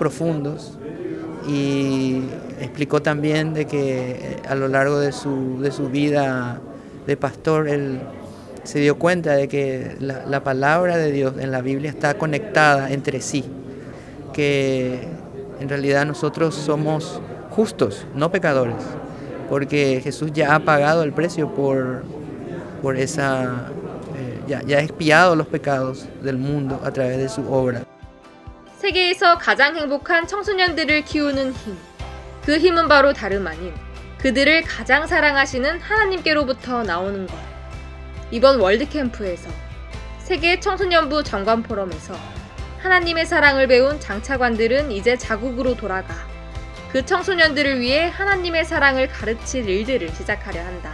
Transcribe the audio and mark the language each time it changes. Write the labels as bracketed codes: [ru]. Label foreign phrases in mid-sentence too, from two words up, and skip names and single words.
[es] profundos, y explicó también de que a lo largo de su vida de pastor él se dio cuenta de que la palabra de Dios en la Biblia está conectada entre sí, que en realidad nosotros somos justos, no pecadores, porque Jesús ya ha pagado el precio por esa, ya ha expiado los pecados del mundo a través de su obra. [ko] 세계에서 가장 행복한 청소년들을 키우는 힘, 그 힘은 바로 다름 아닌 그들을 가장 사랑하시는 하나님께로부터 나오는 것. 이번 월드캠프에서 세계 청소년부 장관 포럼에서 하나님의 사랑을 배운 장차관들은 이제 자국으로 돌아가 그 청소년들을 위해 하나님의 사랑을 가르칠 일들을 시작하려 한다.